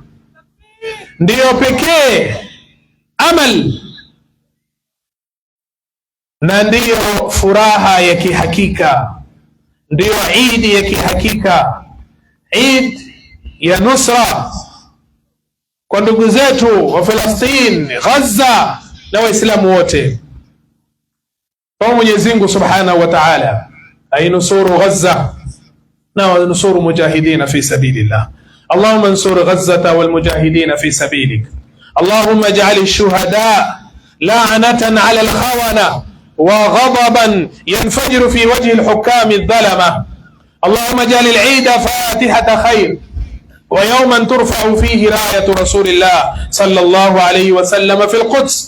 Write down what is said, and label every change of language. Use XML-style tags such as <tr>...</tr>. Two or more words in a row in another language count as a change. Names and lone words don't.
<sw>Ndiyo pekee amal na ndiyo furaha ya kihakika, ndiyo Eid ya kihakika, Eid ya nusra kwa ndugu zetu wa Palestina, Gaza na Waislamu wote. Kwa Mwenyezi Mungu</sw> <ar>سبحانه وتعالى</ar> <sw>ainusuru Gaza na ainusuru</sw> <ar>مجاهدين في سبيل الله. اللهم انصر غزة والمجاهدين في سبيلك. اللهم اجعل الشهداء لعنة على الخونة وغضبا ينفجر في وجه الحكام الظلمة. اللهم اجعل العيد فاتحة خير ويوما ترفع فيه راية رسول الله صلى الله عليه وسلم في القدس.</ar>